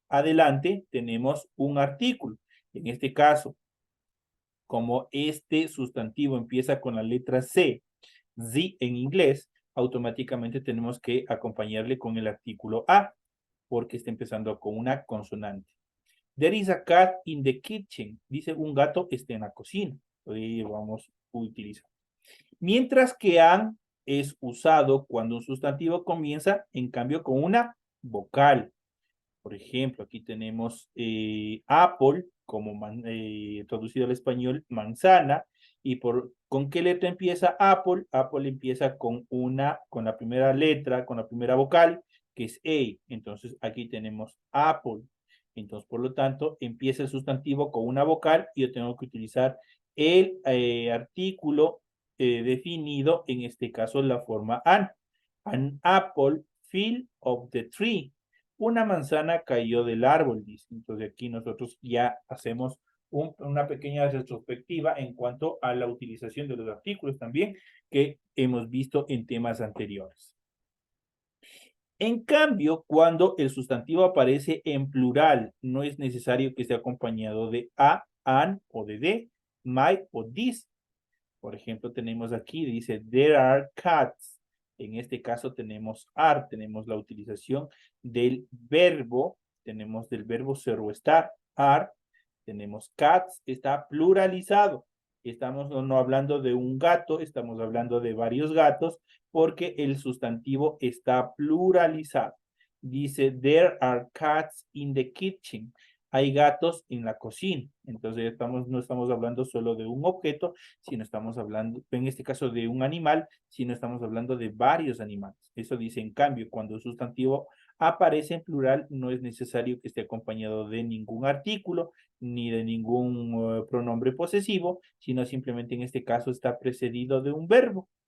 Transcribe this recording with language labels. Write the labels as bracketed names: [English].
[Spanish] Adelante tenemos un artículo. En este caso, como este sustantivo empieza con la letra C, Z en inglés, automáticamente tenemos que acompañarle con el artículo A, porque está empezando con una consonante. [English] There is a cat in the kitchen. [Spanish] Dice un gato está en la cocina. Hoy vamos a utilizar. Mientras que an es usado cuando un sustantivo comienza, en cambio, con una vocal. Por ejemplo, aquí tenemos apple, como traducido al español, manzana. ¿Y con qué letra empieza Apple? Apple empieza con la primera letra, con la primera vocal, que es A. Entonces, aquí tenemos Apple. Entonces, por lo tanto, empieza el sustantivo con una vocal y yo tengo que utilizar el artículo definido, en este caso, la forma an. [English] An apple fell of the tree. [Spanish] Una manzana cayó del árbol, dice. Entonces aquí nosotros ya hacemos una pequeña retrospectiva en cuanto a la utilización de los artículos también que hemos visto en temas anteriores. En cambio, cuando el sustantivo aparece en plural, no es necesario que esté acompañado de a, an o de my o this. Por ejemplo, tenemos aquí, dice, [English] there are cats. [Spanish] En este caso tenemos are, tenemos la utilización del verbo, tenemos del verbo ser o estar, are, tenemos cats, está pluralizado. Estamos no hablando de un gato, estamos hablando de varios gatos, porque el sustantivo está pluralizado. [English] Dice, there are cats in the kitchen. [Spanish] Hay gatos en la cocina. Entonces no estamos hablando solo de un objeto, sino estamos hablando, en este caso, de un animal, sino estamos hablando de varios animales. Eso dice, en cambio, cuando el sustantivo aparece en plural, no es necesario que esté acompañado de ningún artículo, ni de ningún pronombre posesivo, sino simplemente en este caso está precedido de un verbo.